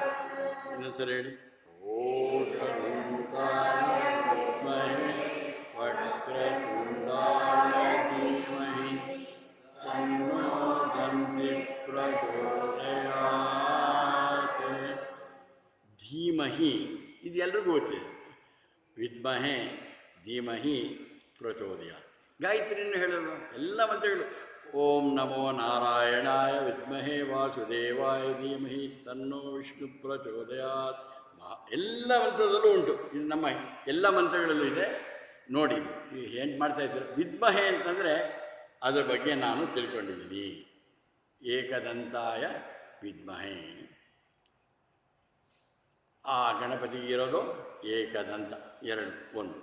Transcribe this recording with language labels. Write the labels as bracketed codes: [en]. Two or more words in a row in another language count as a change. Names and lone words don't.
[kn] ಇನ್ನೊಂದ್ಸಲ ಹೇಳಿ. [sa] ಏಕದಂತಾಯ ವಿದ್ಮಹೇ ವಕ್ರತುಂಡಾಯ ಧೀಮಹಿ ತನ್ನೋ ದಂತಿ ಪ್ರಚೋದಯಾತ್. [kn] ಧೀಮಹಿ ಇದು ಎಲ್ರಿಗೂ ಗೊತ್ತಿದೆ. [sa] ವಿದ್ಮಹೇ ಧೀಮಹಿ ಪ್ರಚೋದಯ. [kn] ಗಾಯತ್ರಿಯನ್ನು ಹೇಳೋದು ಎಲ್ಲ ಮಂತ್ರಗಳು. [sa] ಓಂ ನಮೋ ನಾರಾಯಣಾಯ ವಿದ್ಮಹೇ ವಾಸುದೇವಾಯ ಧೀಮಹಿ ತನ್ನೋ ವಿಷ್ಣು ಪ್ರಚೋದಯಾತ್. [kn] ಎಲ್ಲ ಮಂತ್ರದಲ್ಲೂ ಉಂಟು. ಇದು ನಮ್ಮ ಎಲ್ಲ ಮಂತ್ರಗಳಲ್ಲೂ ಇದೆ. ನೋಡಿ ಏನು ಮಾಡ್ತಾ ಇದ್ದಾರೆ. ವಿದ್ಮಹೇ ಅಂತಂದರೆ ಅದರ ಬಗ್ಗೆ ನಾನು ತಿಳ್ಕೊಂಡಿದ್ದೀನಿ. [sa] ಏಕದಂತಾಯ ವಿದ್ಮಹೇ, [kn] ಆ ಗಣಪತಿಗೆ ಇರೋದು ಏಕದಂತ, 2 1.